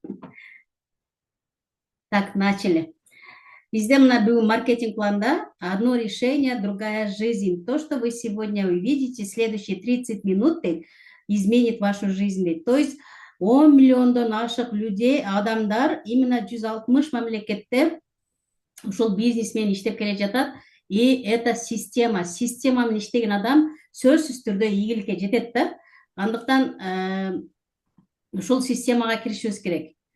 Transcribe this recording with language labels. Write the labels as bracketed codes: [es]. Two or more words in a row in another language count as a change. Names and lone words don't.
[ru] Так, начали. Везде на маркетинг планда одно решение, другая жизнь. То, что вы сегодня увидите, следующие 30 минут изменит вашу жизнь. То есть 10 миллиондон наших людей, [ky] адамдар именно 160 мамлекетте ушел бизнесмен иштеп келе жатат. [ru] И это [ky] система менен иштеген адам сөзсүз түрдө ийгиликке жетет да. Андыктан ушул системага киришибиз керек.